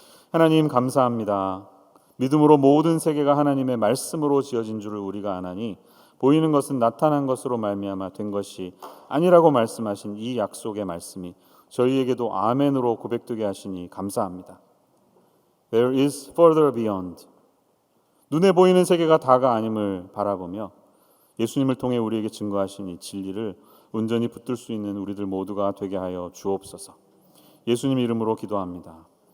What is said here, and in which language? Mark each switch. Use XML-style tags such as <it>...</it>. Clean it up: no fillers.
<ko>하나님 감사합니다. 믿음으로 모든 세계가 하나님의 말씀으로 지어진 줄을 우리가 아나니 보이는 것은 나타난 것으로 말미암아 된 것이 아니라고 말씀하신 이 약속의 말씀이 저희에게도 아멘으로 고백되게 하시니 감사합니다.</ko> <en>There is further beyond.</en> <ko>눈에 보이는 세계가 다가 아님을 바라보며 예수님을 통해 우리에게 증거하신 이 진리를 온전히 붙들 수 있는 우리들 모두가 되게 하여 주옵소서. 예수님 이름으로 기도합니다.</ko>